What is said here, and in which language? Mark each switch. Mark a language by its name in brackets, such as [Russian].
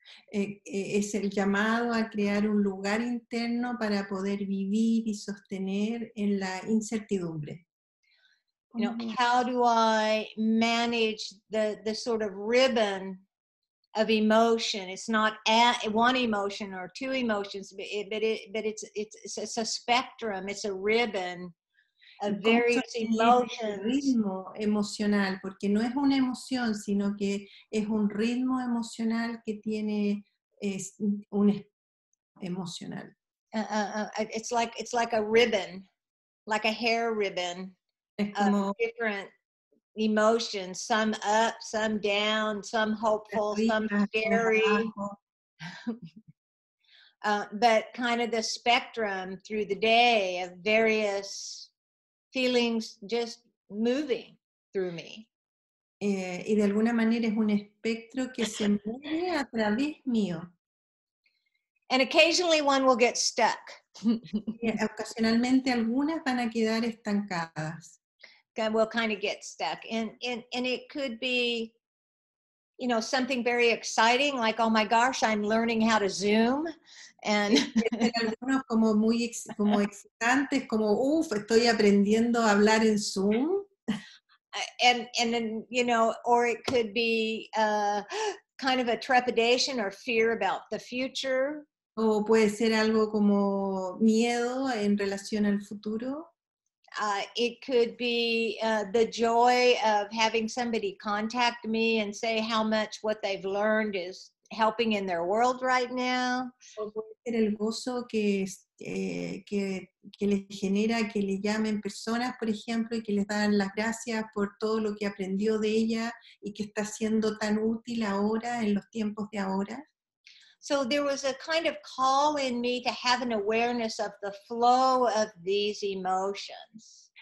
[Spanish] Es el llamado a crear un lugar interno para poder vivir y sostener en la incertidumbre. [English] How do I manage the sort of ribbon of emotion? It's not one emotion or two emotions, but it's a spectrum. It's a ribbon of various emotions. [Spanish] Ritmo emocional, porque no es una emoción, sino que es un ritmo emocional que tiene un emocional. [English] It's like a ribbon, like a hair ribbon. [Spanish] Es como [English] different emotions, some up, some down, some hopeful, some scary. But kind of the spectrum through the day of various feelings just moving through me. [Spanish] Y de alguna manera es un espectro que se mueve a través mío. [English] And occasionally one will get stuck. [Spanish] Ocasionalmente algunas van a quedar estancadas. [English] Will kind of get stuck. And it could be, something very exciting, like, oh my gosh, I'm learning how to Zoom. And [Spanish] algunos como muy como excitantes, como estoy aprendiendo a hablar en Zoom. [English] And then, or it could be kind of a trepidation or fear about the future. [Spanish] O puede ser algo como miedo en relación al futuro. [English] It could be the joy of having somebody contact me and say how much what they've learned is helping in their world right now. [Spanish] O puede ser el gozo que les genera que le llamen personas, por ejemplo, y que les dan las gracias por todo lo que aprendió de ella y que está siendo tan útil ahora en los tiempos de ahora. [English] So there was a kind of call in me to have an awareness of the flow of these emotions.